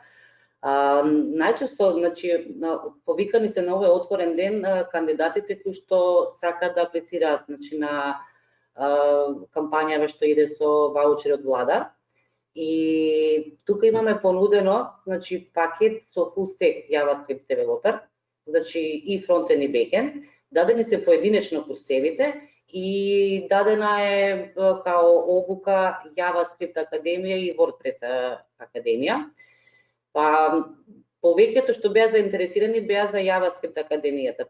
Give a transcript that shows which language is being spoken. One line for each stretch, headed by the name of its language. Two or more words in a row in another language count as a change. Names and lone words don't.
Macedonian: Најчесто, повикани се на овој отворен ден кандидатите кои што сакаат да аплицираат на кампањава што иде со ваучери од влада. И тука имаме понудено пакет со
English: full stack JavaScript developer,
Macedonian: и фронтенд и бекенд, дадени се поединечно курсевите и дадена е као обука JavaScript Академија и WordPress Академија. Па повеќето што беа заинтересирани беа за JavaScript Академијата.